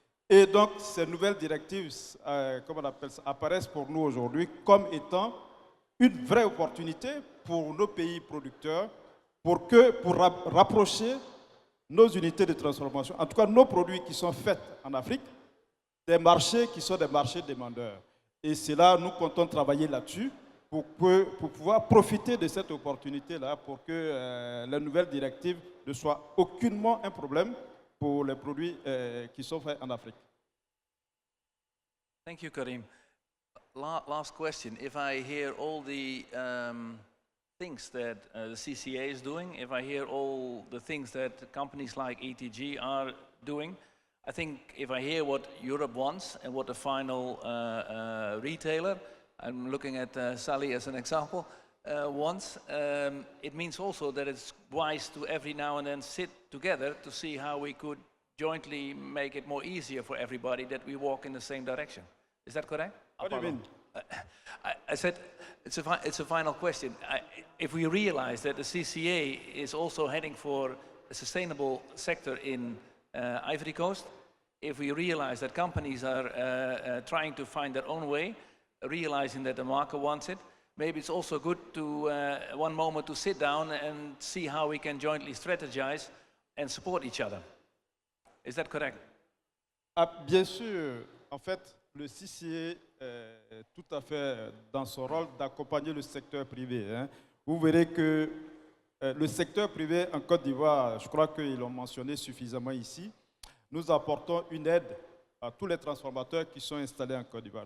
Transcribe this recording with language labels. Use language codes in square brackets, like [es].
[fr] Et donc, ces nouvelles directives, comme on appelle ça, apparaissent pour nous aujourd'hui comme étant une vraie opportunité pour nos pays producteurs pour rapprocher nos unités de transformation, en tout cas nos produits qui sont faits en Afrique, des marchés qui sont des marchés demandeurs. Et c'est là, nous comptons travailler là-dessus pour pouvoir profiter de cette opportunité-là pour que la nouvelle directive ne soit aucunement un problème pour les produits qui sont faits en Afrique. [en] Thank you, Karim. Last question. If I hear all the things that the CCA is doing, if I hear all the things that companies like ETG are doing, I think if I hear what Europe wants and what the final retailer, I'm looking at Sally as an example, wants, it means also that it's wise to every now and then sit together to see how we could jointly make it more easier for everybody that we walk in the same direction. Is that correct? What do you mean? I said it's a final question. If we realize that the CCA is also heading for a sustainable sector in Ivory Coast, if we realize that companies are trying to find their own way, realizing that the market wants it, maybe it's also good to one moment to sit down and see how we can jointly strategize and support each other. Is that correct? [fr] Bien sûr, en fait, le CCA est tout à fait dans son rôle d'accompagner le secteur privé. Hein. Vous verrez que le secteur privé en Côte d'Ivoire, je crois qu'ils l'ont mentionné suffisamment ici, nous apportons une aide à tous les transformateurs qui sont installés en Côte d'Ivoire.